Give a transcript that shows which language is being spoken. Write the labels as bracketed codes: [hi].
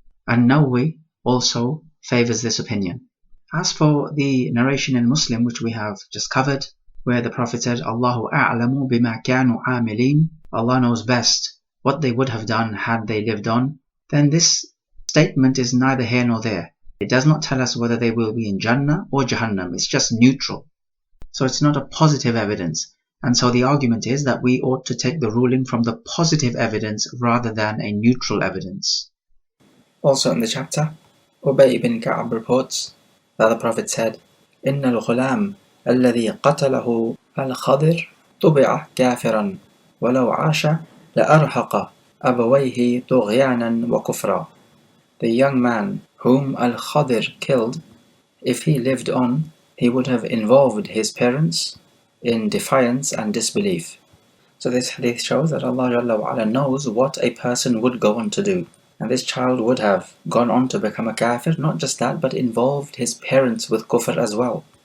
[en] And Nawawi also favors this opinion. As for the narration in Muslim, which we have just covered, where the Prophet said, [ar] Allahu a'lamu bima kanu amilin, [en] Allah knows best what they would have done had they lived on, then this statement is neither here nor there. It does not tell us whether they will be in Jannah or Jahannam. It's just neutral. So it's not a positive evidence. And so the argument is that we ought to take the ruling from the positive evidence rather than a neutral evidence. Also in the chapter, Ubay ibn Ka'ab reports that the Prophet said, [ar] إِنَّ الْغُلَامِ الَّذِي قَتَلَهُ الْخَضِرُ طُبِعَ كَافِرًا وَلَوْ عَاشَ لَأَرْهَقَ أَبَوَيْهِ طُغْيَانًا وَكُفْرًا. [en] The young man whom Al-Khadir killed, if he lived on, he would have involved his parents in defiance and disbelief. So this hadith shows that Allah Jalla wa Ala knows what a person would go on to do. And this child would have gone on to become a kafir, not just that, but involved his parents with kufr as well.